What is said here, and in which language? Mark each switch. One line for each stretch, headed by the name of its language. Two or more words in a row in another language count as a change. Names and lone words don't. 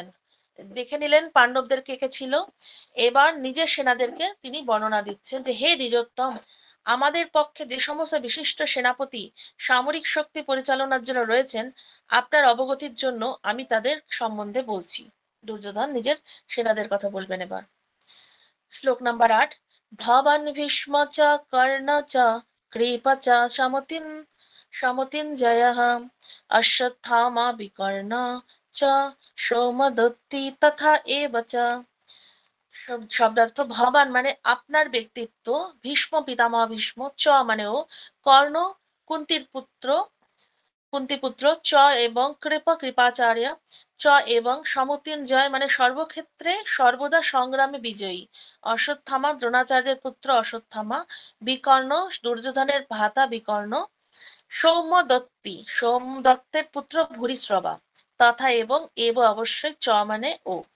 Bangla: দেখে নিলেন পাণ্ডবদের কে কে ছিল, এবার নিজের সেনাদেরকে তিনি বর্ণনা দিচ্ছেন যে হে দ্বিজোত্তম, আমাদের পক্ষে যে সমস্ত বিশিষ্ট সেনাপতি সামরিক শক্তি পরিচালনার জন্য রয়েছেন, আপনার অবগতির জন্য আমি তাদের সম্বন্ধে বলছি। দুর্যোধন নিজের সেনাদের কথা বলবেন এবার। শ্লোক নাম্বার 8।
Sanskrit: भवान भीष्म च कर्ण च कृप च समतिञ्जयः अश्वत्थामा विकर्ण च सौमदत्ति तथा एव च।
Bangla: শব্দার্থ ভবান মানে আপনার ব্যক্তিত্ব, ভীষ্ম পিতামহ ভীষ্ম, চ মানে ও, কর্ণ কুন্তিপুত্র, চ এবং কৃপাচার্য, চ এবং সমত্যুঞ্জয় মানে সর্বক্ষেত্রে সর্বদা সংগ্রামে বিজয়ী, অশ্বত্থামা দ্রোণাচার্যের পুত্র অশ্বত্থামা, বিকর্ণ দুর্যোধনের ভ্রাতা বিকর্ণ, সোমদত্তের পুত্র ভূরিশ্রবা, তথা এবং অবশ্যই চ মানে ও।